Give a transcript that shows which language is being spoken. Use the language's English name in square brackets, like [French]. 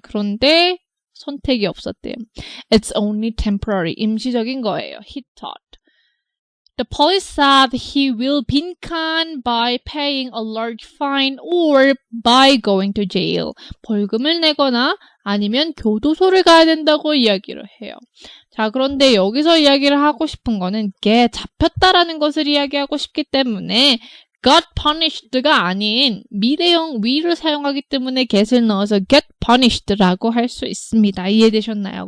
[Korean] 그런데 선택이 없었대요. [English] It's only temporary. [Korean] 임시적인 거예요. [English] He thought. The police said he will be canned by paying a large fine or by going to jail. [Korean] 벌금을 내거나 아니면 교도소를 가야 된다고 이야기를 해요. 자, 그런데 여기서 이야기를 하고 싶은 거는 잡혔다라는 것을 이야기하고 싶기 때문에 [English] got punished [Korean] 가 아닌 미래형 we를 사용하기 때문에 get을 넣어서 [English] get punished [Korean] 라고 할 수 있습니다. 이해되셨나요?